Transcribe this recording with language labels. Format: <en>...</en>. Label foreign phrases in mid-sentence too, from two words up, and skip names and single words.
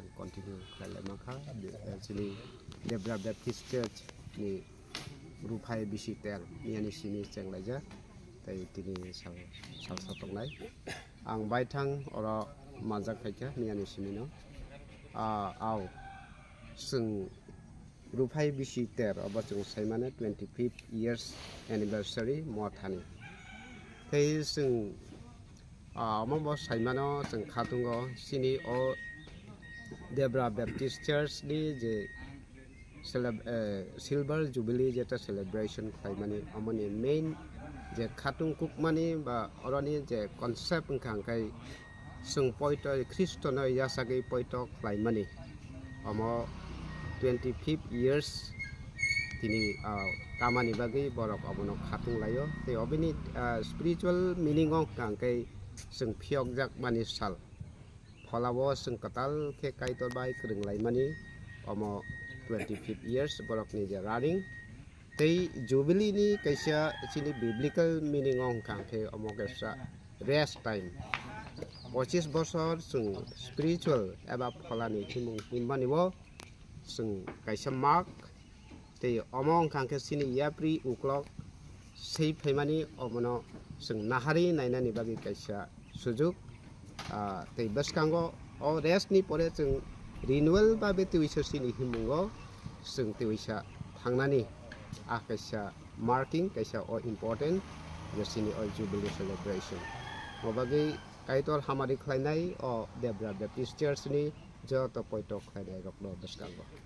<trp>continue kle makha sini Debra Baptist Church ni Rupai Bisiter ni sini cenglaja tai tini sal satongnai ang baithang ora majak khaika ni sini no aw sung Rupai Bisiter aba chung saimane</trp> <en>25th years anniversary</en> <trp>mo thani tei sung mo saimano sung khatungo sini o Debra Baptist Church ni je</trp> <en>silver jubilee</en> <trp>jeta celebration khaimani amoni main je khatung kukmani ba orani je concept khang kai sung poito Kristono yasagi poito khaimani amo 25th years tini kamani bagi borok abono khatung layo te obini</trp> <en>spiritual meaning</en> <trp>ong kangkai sung phiok jak mani sal pholawo sung katal ke kaitor bai kring lai mani omo 25th years borok ni je running te jubilee ni kaisa sini</trp> <en>biblical meaning</en> <trp>ong kangkai omo kaisa</trp> <en>rest time</en> <trp>25 bosor sung spiritual eba pholani thimung timbani wo sung kaisa mark te omong kangke sini yapri uklok sei phaimani omono sung nahari nainani bagi kaisa sujuk te baskango o rest ni pore sung renewal babe tuisa sini himungo sung tuisa thangnani kaisa marking kaisa o important yo sini o jubilee celebration o bagi kaitor hamari khlainai o Debra Baptist Church ni joto poito khlainai rokno baskango</trp>